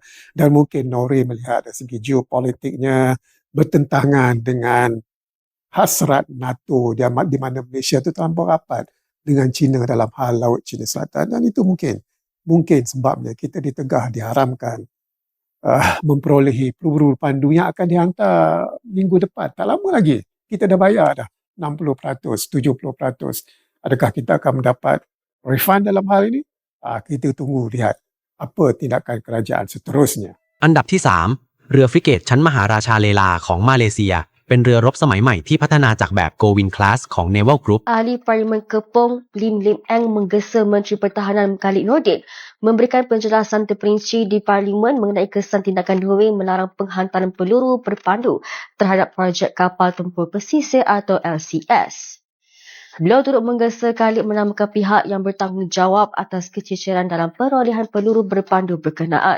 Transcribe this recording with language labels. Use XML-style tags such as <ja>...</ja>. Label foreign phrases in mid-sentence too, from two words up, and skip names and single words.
<ms>Dan mungkin Norway melihat dari segi geopolitiknya bertentangan dengan hasrat NATO di mana Malaysia itu terlampau rapat dengan China dalam hal Laut China Selatan, dan itu mungkin sebabnya kita ditegah diharamkan memperolehi peluru pandu yang akan dihantar minggu depan. Tak lama lagi. Kita dah bayar dah 60%, 70%. Adakah kita akan mendapat refund dalam hal ini? Kita tunggu lihat apa tindakan kerajaan seterusnya.</ms> <th>อันดับที่ 3 เรือฟริเกตชั้นมหาราชาเลลาของมาเลเซียเป็นเรือรบสมัยใหม่ที่พัฒนาจากแบบ Gowin Class ของ Naval Group</th> <ms>Ahli Parlimen Kepong Lim Lim Eng menggesa Menteri Pertahanan Khalid Nordin memberikan penjelasan terperinci di Parlimen mengenai kesan tindakan Norway melarang penghantaran peluru berpandu terhadap projek kapal tempur pesisir atau LCS. Beliau turut menggesa Khalid menamakan pihak yang bertanggungjawab atas kececeran dalam perolehan peluru berpandu berkenaan.</ms>